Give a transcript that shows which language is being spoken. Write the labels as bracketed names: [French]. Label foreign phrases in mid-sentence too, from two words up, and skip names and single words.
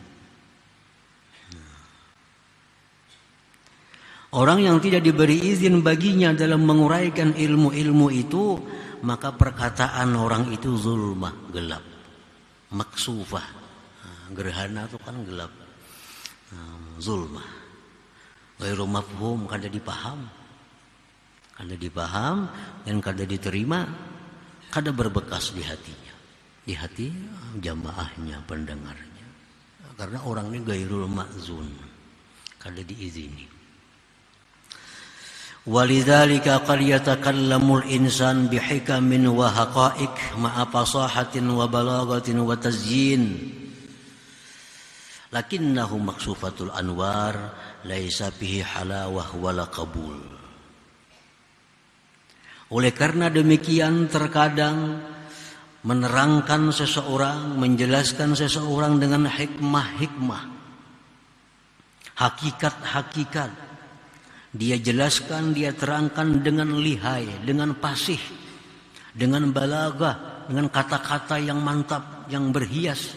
[Indonesian] Orang yang tidak diberi izin baginya dalam menguraikan ilmu-ilmu itu, maka perkataan orang itu zulmah, gelap, maksufah. Gerhana itu kan gelap, [Arabic] ظلمة، غير مفهوم, [Banjar] kada dipaham. Kada dipaham dan kada diterima, kada berbekas di hatinya, di hati jamaahnya, pendengarnya. Karena orang ini [Arabic] غير المأذون, [Banjar] kada diizini. [Arabic] ولذلك قد يتكلم الإنسان بحكم وحقائق مع فصاحة وبلاغة وتزيين. لكنه مكسوف الأنوار ليس به حلاوة ولا قبول. [Indonesian] Oleh karena demikian terkadang menerangkan seseorang, menjelaskan seseorang dengan hikmah-hikmah, hakikat-hakikat, Dia jelaskan, dia terangkan dengan lihai, dengan fasih, dengan balaghah, dengan kata-kata yang mantap, yang berhias.